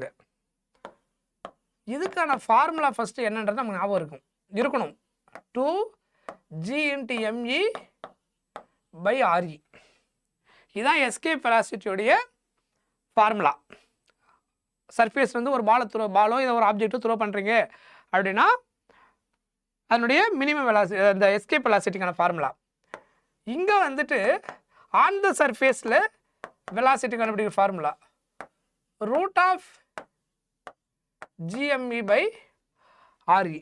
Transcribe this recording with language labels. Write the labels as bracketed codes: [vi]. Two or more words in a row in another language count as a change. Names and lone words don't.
[ta] இதுக்கான [en] formula first [ta] என்னன்றது நமக்கு ஞாபகம் இருக்கணும். [en] 2g × me / RE. [ta] இதுதான் [en] escape velocity formula. [ta] சர்ஃபேஸ்லேருந்து ஒரு பாலோ இதை ஒரு [en] object throw [ta] பண்ணுறீங்க அப்படின்னா அதனுடைய [en] minimum velocity, [ta] அந்த [en] escape velocity formula. [ta] இங்கே வந்துட்டு [en] on the surface velocity [ta] கண்டுபிடிக்கிற ஃபார்முலா √GME / RE.